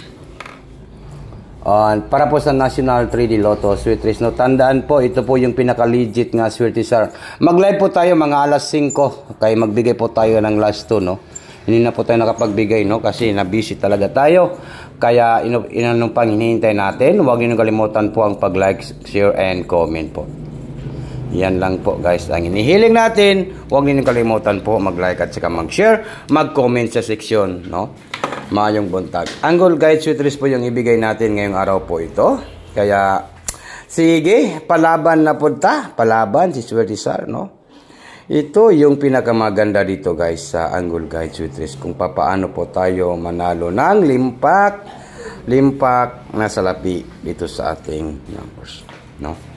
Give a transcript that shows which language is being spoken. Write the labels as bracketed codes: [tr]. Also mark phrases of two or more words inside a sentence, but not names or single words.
[tl] Para po sa National 3D Lotto Sweet Race. No, tandaan po, ito po yung pinaka-legit nga Sweetie Sar. Mag-live po tayo mga alas 5. Kaya magbigay po tayo ng last 2, no? Hindi na po tayo nakapagbigay, no? Kasi na-busy talaga tayo. Kaya inanong pang hinihintay natin. Huwag niyo kalimutan po ang pag- [en] like, share, and comment [tl] po. Yan lang po, guys, ang hinihiling natin. Huwag niyo kalimutan po mag-like at saka mag-share, mag-comment sa seksyon, no? [ceb] Maayong buntag. [tl] Angle guide sweet race po yung ibigay natin ngayong araw po ito. Kaya sige, palaban na punta. Palaban si Sweetie Sar, no? Ito yung pinakamaganda dito, guys, sa angle guide sweet race. Kung papaano po tayo manalo ng limpak na salapi dito sa ating numbers, no?